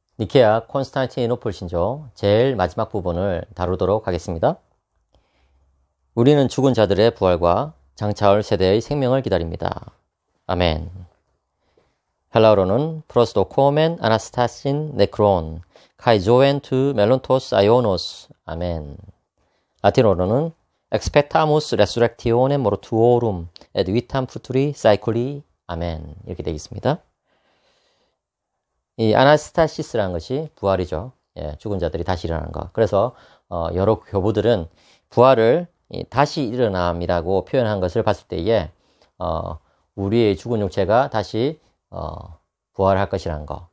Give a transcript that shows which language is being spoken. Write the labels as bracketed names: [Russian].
[Korean] 니케아 콘스탄티노플 신조 제일 마지막 부분을 다루도록 하겠습니다. 우리는 죽은 자들의 부활과 장차올 세대의 생명을 기다립니다. 아멘. 헬라어로는 [Greek] 프로스도 코멘 아나스타신 네크론 카이조엔 투 멜론토스 아이오노스 아멘. [Korean] 라틴어로는 [Latin] expectamus resurrectione mortuorum et vitam futuri saeculi 아멘. [Korean] 이렇게 되어 있습니다. 이 아나스타시스라는 것이 부활이죠. 예, 죽은 자들이 다시 일어나는 것. 그래서 여러 교부들은 부활을 다시 일어남이라고 표현한 것을 봤을 때에 우리의 죽은 육체가 다시 부활할 것이라는 것.